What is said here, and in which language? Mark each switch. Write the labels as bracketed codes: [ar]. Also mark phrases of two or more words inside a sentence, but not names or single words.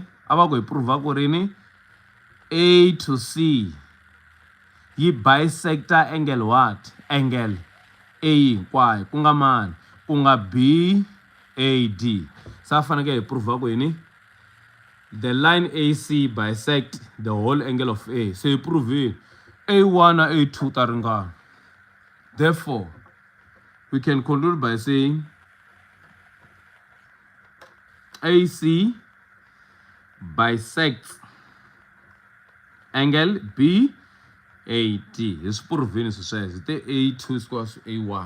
[ts] Ava ku hi prove ku rini? A to C. [en] Yi bisecta angle what? [ts] Angle A hinkwayo. Ku nga mani? Ku nga BAD. Sa faneke hi prove ku yini? [en] The line AC bisect the whole angle of A. [ts] So hi prove A1 na A2 ta ringana. [en] Therefore, we can conclude by saying AC bisects angle BAT. It's proven says the A2 equals to A1.